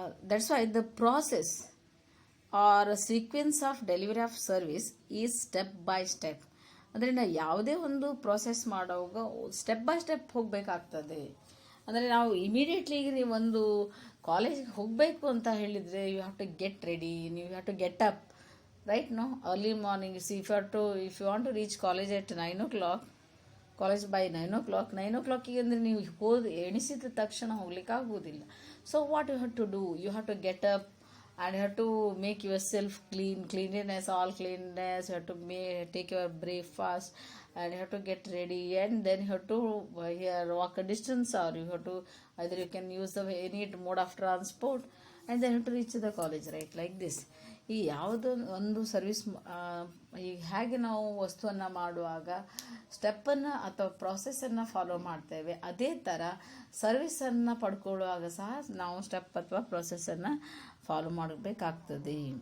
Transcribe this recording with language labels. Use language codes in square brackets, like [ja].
[en] That's why the process or sequence of delivery of service is step by step. [kn] ಅದರಿಂದ ಯಾವುದೇ ಒಂದು process ಮಾಡುವಾಗ step by step ಹೋಗಬೇಕಾಗ್ತದೆ. ಅಂದರೆ ನಾವು ಇಮಿಡಿಯೇಟ್ಲಿ ಒಂದು ಕಾಲೇಜಿಗೆ ಹೋಗಬೇಕು ಅಂತ ಹೇಳಿದರೆ [en] You have to get ready, you have to get up, right? No early morning. If you want to reach college at 9 o'clock, college by 9 o'clock, 9 o'clock [kn] ಅಂದರೆ ನೀವು ಎಣಿಸಿದ ತಕ್ಷಣ ಹೋಗ್ಲಿಕ್ಕೆ ಆಗುವುದಿಲ್ಲ. [en] So what you have to do, you have to get up and you have to make yourself cleanliness, all cleanness. You have to take your breakfast and you have to get ready, and then you have to walk a distance, or you have to either you can use any mode of transport, and then you have to reach the college, right? Like this. [kn] ಈ ಯಾವುದೋ ಒಂದು service ಈಗ ಹೇಗೆ ನಾವು ವಸ್ತುವನ್ನು ಮಾಡುವಾಗ ಸ್ಟೆಪ್ಪನ್ನು ಅಥವಾ ಪ್ರಾಸೆಸನ್ನು follow ಮಾಡ್ತೇವೆ, ಅದೇ ಥರ ಸರ್ವಿಸನ್ನು ಪಡ್ಕೊಳ್ಳುವಾಗ ಸಹ ನಾವು ಸ್ಟೆಪ್ ಅಥವಾ ಪ್ರಾಸೆಸನ್ನು ಫಾಲೋ ಮಾಡಬೇಕಾಗ್ತದೆ.